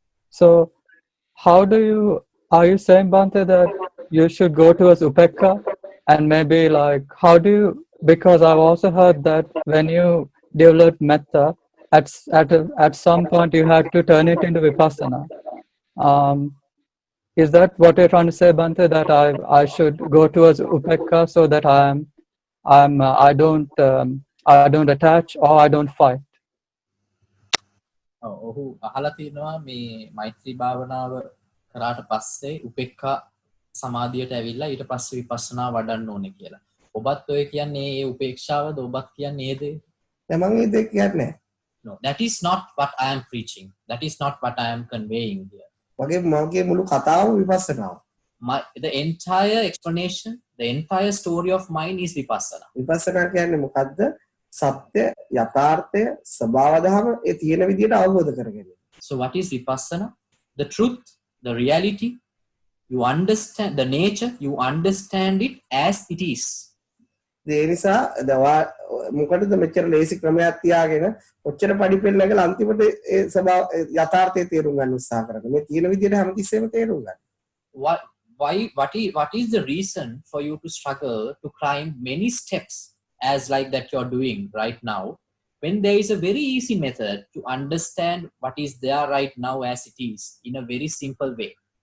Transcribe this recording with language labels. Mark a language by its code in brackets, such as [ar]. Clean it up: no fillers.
[en] So, are you saying, Bante, that you should go towards upekka, and maybe like because I've also heard that when you develop metta, at some point you have to turn it into vipassana. Is that what you're trying to say, Bante? That I should go towards upekka so that I don't attach or I don't fight. [si] ඔහු අහලා තියෙනවා මේ මෛත්‍රී භාවනාව කරාට පස්සේ උපේක්ඛා සමාධියට ඇවිල්ලා ඊට පස්සේ විපස්සනා වඩන්න ඕනේ කියලා. ඔබත් ඔය කියන්නේ ඒ උපේක්ෂාවද ඔබත් කියන්නේ ඒ දේ? මම මේ දෙක කියන්නේ. [en] No, that is not what I am preaching. That is not what I am conveying here. [si] මගේ මුළු කතාව විපස්සනාව. [en] The entire explanation, the entire story of mine is vipassana. [si] විපස්සනා කියන්නේ මොකද්ද? සත්‍ය, යථාර්ථය, ස්වභාව ධර්ම ඒ තියෙන විදිහට අවබෝධ කරගන්න. [en] So what is vipassana? The truth, the reality, you understand the nature, you understand it as it is. [si] ඒ නිසා මොකටද මෙච්චර ලේසි ක්‍රමයක් තියාගෙන ඔච්චර පඩිපෙළ නැගලා අන්තිමට ඒ ස්වභාව යථාර්ථය තේරුම් ගන්න උත්සාහ කරනවා. මේ තියෙන විදිහට හැමතිස්සෙම තේරුම් ගන්න. [en] What is the reason for you to struggle to climb many steps as like that you're doing right now, when there is a very easy method to understand what is there right now as it is in a very simple way?